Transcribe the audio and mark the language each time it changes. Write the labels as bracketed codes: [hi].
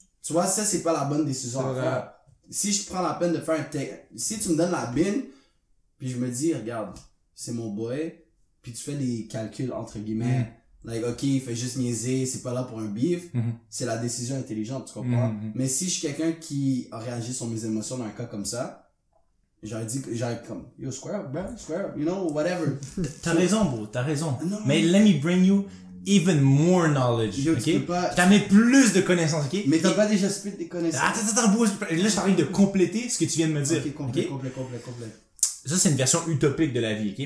[fr] Tu vois, ça c'est pas la bonne décision à faire. Si je prends la peine de faire si tu me donnes la bin, puis je me dis, regarde, c'est mon boy, puis tu fais des calculs entre guillemets, [en] like, [fr] ok, il fait juste niaiser, c'est pas là pour un beef, c'est la décision intelligente, tu comprends? Mais si je suis quelqu'un qui a réagi sur mes émotions dans un cas comme ça, j'aurais comme, [en] yo, square up, bro, square up, you know, whatever. [fr] T'as raison, bro, t'as raison. Non. Mais [en] let me bring you even more knowledge, Yo, ok? [fr] tu peux pas... Je t'amène plus de connaissances, ok? Mais t'as pas déjà split des connaissances. Attends, bro, là, je t'arrive de compléter ce que tu viens de me dire. Ok, complet. Ça, c'est une version utopique de la vie, ok?